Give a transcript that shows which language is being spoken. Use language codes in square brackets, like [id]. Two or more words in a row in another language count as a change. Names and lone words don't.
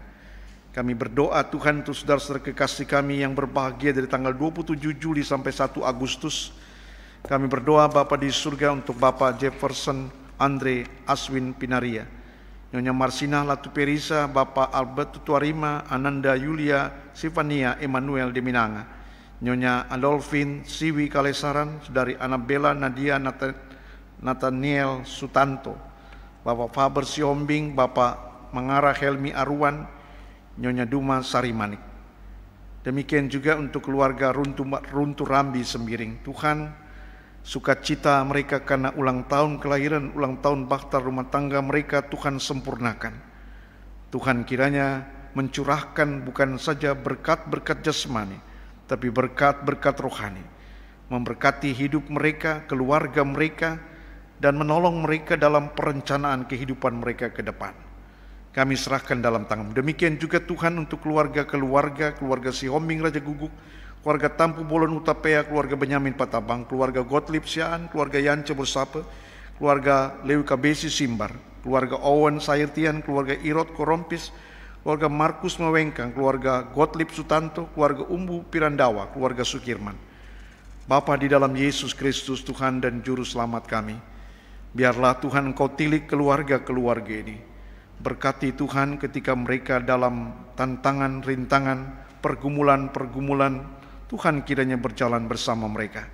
[id] Kami berdoa Tuhan untuk saudara-saudara kekasih kami yang berbahagia dari tanggal 27 Juli sampai 1 Agustus. Kami berdoa Bapa di surga untuk Bapak Jefferson Andre Aswin Pinaria, Nyonya Marsina Latu Perisa, Bapak Albert Tutuarima, Ananda Yulia Sivania Emmanuel de Minanga, Nyonya Adolfin Siwi Kalesaran, Saudari Annabella Nadia Nathaniel Sutanto, Bapak Faber Siombing, Bapak Mangara Helmi Arwan, Nyonya Duma Sarimanik. Demikian juga untuk keluarga Runtu Rambi Sembiring. Tuhan, sukacita mereka karena ulang tahun kelahiran, ulang tahun bakhtar rumah tangga mereka Tuhan sempurnakan. Tuhan kiranya mencurahkan bukan saja berkat-berkat jasmani, tapi berkat-berkat rohani, memberkati hidup mereka, keluarga mereka, dan menolong mereka dalam perencanaan kehidupan mereka ke depan. Kami serahkan dalam tangan-Mu. Demikian juga Tuhan untuk keluarga Si Hombing Raja Guguk, keluarga Tampu Bolon Utapea, keluarga Benyamin Patabang, keluarga Gottlieb Siaan, keluarga Yance Bersape, keluarga Lewi Kabesi Simbar, keluarga Owen Sairtian, keluarga Irot Korompis, keluarga Markus Mawengkang, keluarga Gottlieb Sutanto, keluarga Umbu Pirandawa, keluarga Sukirman. Bapa di dalam Yesus Kristus, Tuhan dan Juru Selamat kami, biarlah Tuhan Engkau tilik keluarga-keluarga ini. Berkati Tuhan ketika mereka dalam tantangan, rintangan, pergumulan-pergumulan, Tuhan kiranya berjalan bersama mereka.